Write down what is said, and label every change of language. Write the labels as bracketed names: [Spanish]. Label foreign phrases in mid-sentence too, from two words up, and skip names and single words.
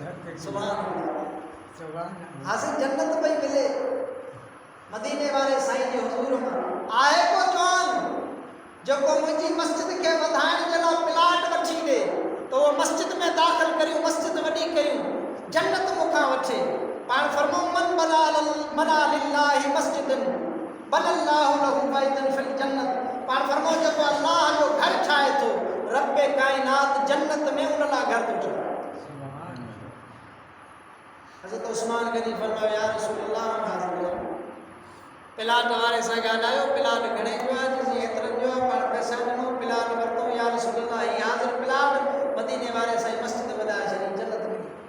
[Sindhi] हासिल जन्नत पई मिले मदीने वारे साईं जे हुज़ूर मां आहे को जवान जेको मुंहिंजी मस्जिद खे वधाइण जे लाइ प्लाट वठी ॾे त उहो मस्जिद में दाख़िल करियूं मस्जिद वॾी कयूं जन्नत मूंखां वठे पाण फरमाऊं [Arabic] من لله مسجدا بنى الله له بيتا في الجنة [Sindhi] पाण फरमाऊं जेको अल्लाह जो घर ठाहे थो रब्बे काइनात जन्नत में उन लाइ घर थो ठाहे हज़रत उस्मान गनी फरमायो [Arabic] يا رسول الله [Sindhi] प्लाट वारे सां ॻाल्हायो प्लाट घणे जो आहे जी एतिरनि जो आहे पाण पैसा ॾिनो प्लाट वरितो [Arabic] يا رسول الله [Sindhi] ही हाज़िर प्लाट मदीने वारे सां मस्जिद वधाए छॾी जन्नत में